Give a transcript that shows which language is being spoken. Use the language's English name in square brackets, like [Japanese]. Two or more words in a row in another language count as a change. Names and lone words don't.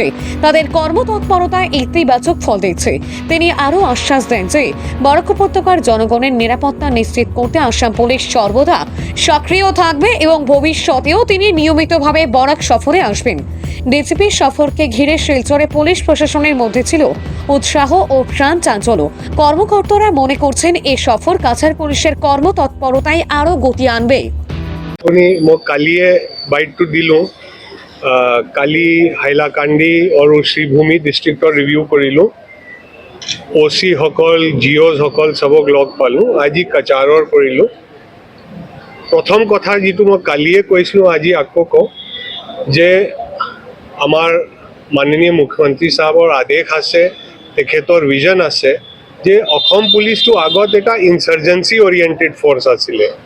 [Bangla] তাদের কর্মতৎপরতায় ইতিবাচক ফল দিচ্ছে। তিনি আরও আশ্বাস দেন যে বরাক উপত্যকার জনগণের নিরাপত্তা নিশ্চিত করতে আসাম পুলিশ সর্বদা সক্রিয় থাকবে এবং ভবিষ্যতেও তিনি নিয়মিতভাবে বরাক সফরে আসবেন। ডিজিপির সফরকে ঘিরে শিলচরে পুলিশ প্রশাসনের মধ্যে ছিল উৎসাহ ও প্রাণ চাঞ্চল্য। কর্মকর্তারা মনে করছেন এই সফর কাছাড় পুলিশের কর্মতৎপরতায় আরও গতি আনবে। [Assamese] মোক কালিয়ে বাইটটো দিলোঁ। কালি হাইলাকান্দি আৰু শ্ৰীভূমি ডিষ্ট্ৰিক্টৰ ৰিভিউ কৰিলোঁ। OC সকল, GOs সকল চবক লগ পালোঁ। আজি কাছাৰৰ কৰিলোঁ। প্ৰথম কথা যিটো মই কালিয়ে কৈছিলোঁ, আজি আকৌ কওঁ যে আমাৰ মাননীয় মুখ্যমন্ত্ৰী সাহেবৰ আদেশ আছে, তেখেতৰ ভিজন আছে যে অসম পুলিচটো আগত এটা [English] intelligence oriented force [Assamese] আছিলে।